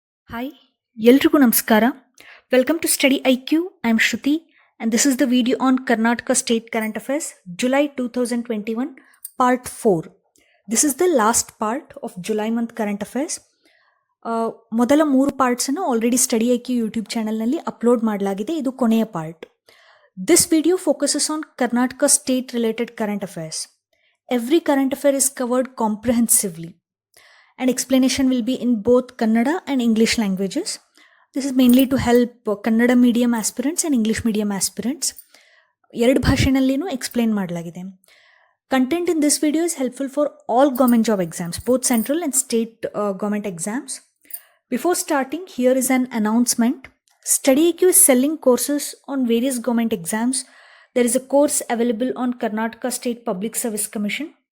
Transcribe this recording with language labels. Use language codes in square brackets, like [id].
[kn] Hi, ಎಲ್ರಿಗೂ ನಮಸ್ಕಾರ. [en] Welcome to Study IQ. I'm Shruti and this is the video on Karnataka State Current Affairs, July 2021, Part 4. This is the last part of July month Current Affairs. [kn] ಮೊದಲ 3 ಪಾರ್ಟ್ಸನ್ನು already study I Q YouTube ಚಾನಲ್ನಲ್ಲಿ upload ಮಾಡಲಾಗಿದೆ. ಇದು ಕೊನೆಯ part. [en] This video focuses on Karnataka state related current affairs. Every current affair is covered comprehensively. And explanation will be in both Kannada and English languages. This is mainly to help Kannada medium aspirants and English medium aspirants. [kn] ಎರಡು ಭಾಷೆನಲ್ಲಿನೂ explain ಮಾಡಲಾಗಿದೆ. [en] Content in this video is helpful for all government job exams, both central and state government exams. Before starting, here is an announcement. Study IQ is selling courses on various government exams. There is a course available on Karnataka State Public Service Commission.